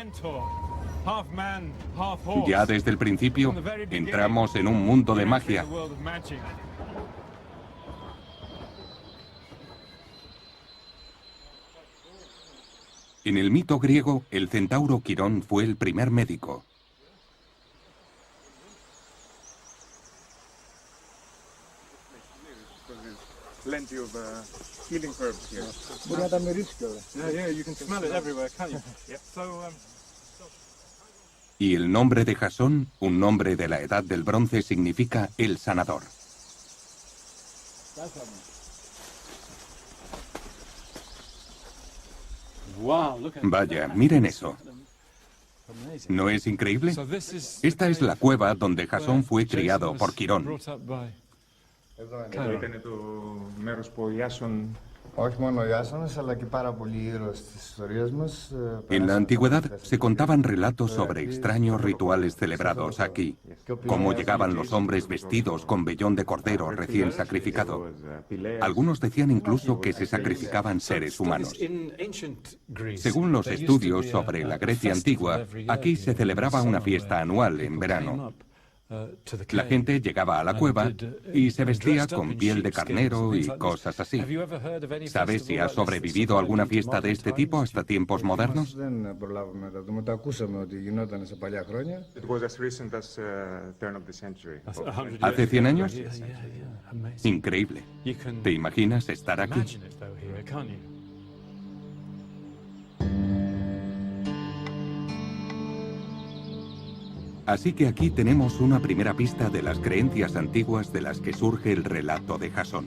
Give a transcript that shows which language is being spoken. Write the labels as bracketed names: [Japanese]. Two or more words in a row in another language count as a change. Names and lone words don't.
[Spanish] Ya desde el principio entramos en un mundo de magia. En el mito griego, el centauro Quirón fue el primer médico. [English] Plenty of healing herbs here. Yeah, you can smell it everywhere, can't you? Yeah. [Spanish] Y el nombre de Jasón, un nombre de la Edad del Bronce, significa el sanador. Vaya, miren eso. ¿No es increíble? Esta es la cueva donde Jasón fue criado por Quirón. [Greek] Εδώ ήταν το μέρος που ο Ιάσον... Όχι μόνο ο Ιάσονας, αλλά και πάρα πολλοί ήρωες της ιστορίας μας. [Spanish] En la antigüedad se contaban relatos sobre extraños rituales celebrados aquí, cómo llegaban los hombres vestidos con vellón de cordero recién sacrificado. Algunos decían incluso que se sacrificaban seres humanos. Según los estudios sobre la Grecia antigua, aquí se celebraba una fiesta anual en verano. La gente llegaba a la cueva y se vestía con piel de carnero y cosas así. ¿Sabes si ha sobrevivido alguna fiesta de este tipo hasta tiempos modernos? [English] It was as recent as turn of the century. [Spanish] ¿Hace 100 años? Increíble. ¿Te imaginas estar aquí? Así que aquí tenemos una primera pista de las creencias antiguas de las que surge el relato de Jasón.